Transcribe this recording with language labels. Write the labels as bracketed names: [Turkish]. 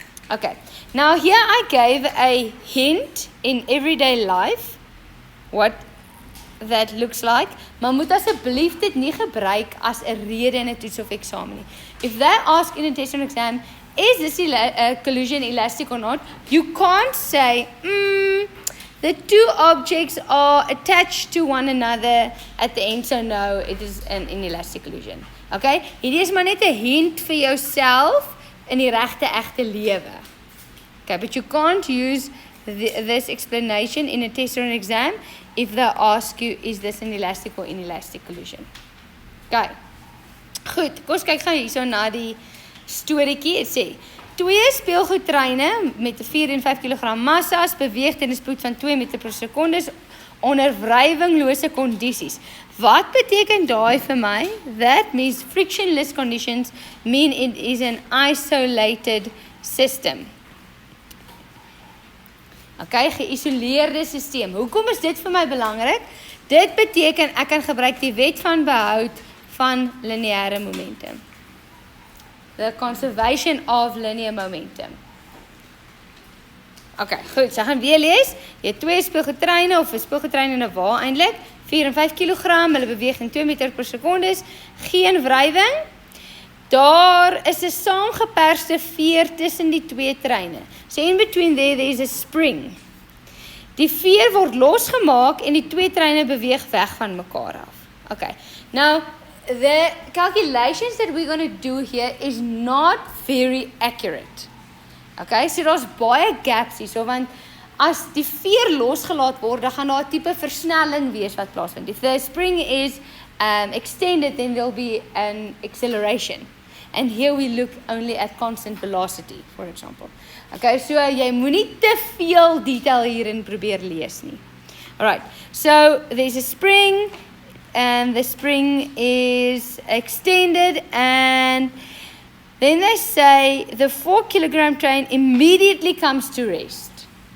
[English] Okay, now here I gave a hint in everyday life what that looks like, [Afrikaans] maar moet asseblief dit nie gebruik as 'n rede in 'n toets of eksamen nie. [English] If they ask in a test or exam, is this collision elastic or not, you can't say, the two objects are attached to one another at the end, so no, it is an inelastic collision. [Afrikaans] Okay, hierdie is maar net 'n hint vir jouself in die regte egte lewe. [English] Okay, but you can't use this explanation in a test or an exam if they ask you, is this an elastic or inelastic collision? [Afrikaans] Okay, goed, kom ons kyk gou hierso na die storieetjie. Dit sê, 2 speelgoedtreine met 4 en 5 kg massa's beweeg teen 'n spoed van 2 meter per sekonde onder wrywinglose kondisies. Wat beteken daai vir my? [English] That means frictionless conditions mean it is an isolated system. [Afrikaans] Okay, geïsoleerde stelsel. Hoekom is dit vir my belangrik? Dit beteken ek kan gebruik die wet van behoud van lineêre momentum. [English] The conservation of linear momentum. [Afrikaans] Okay, goed, so gaan weer lees. Jy het 2 speelgoedtreine of 'n speelgoedtrein en 'n wa eintlik, 4 en 5 kg, hulle beweeg in 2 meter per sekonde, geen wrywing. Daar is 'n saamgeperste veer tussen die 2 treine. [English] So in between there is a spring. [Afrikaans] Die veer word losgemaak en die 2 treine beweeg weg van mekaar af. Okay. [English] Now the calculations that we're going to do here is not very accurate. [Afrikaans] Okay, so daar's baie gaps hier, so want as die veer losgelaat word, dan gaan daar 'n tipe versnelling wees wat plaasvind. [English] If the spring is extended, then there'll be an acceleration. And here we look only at constant velocity, for example. [Afrikaans] Okay, so jy moenie te veel detail hierin probeer lees nie. [English] Alright, so there's a spring, and the spring is extended, and then they say the 4 kilogram train immediately comes to rest.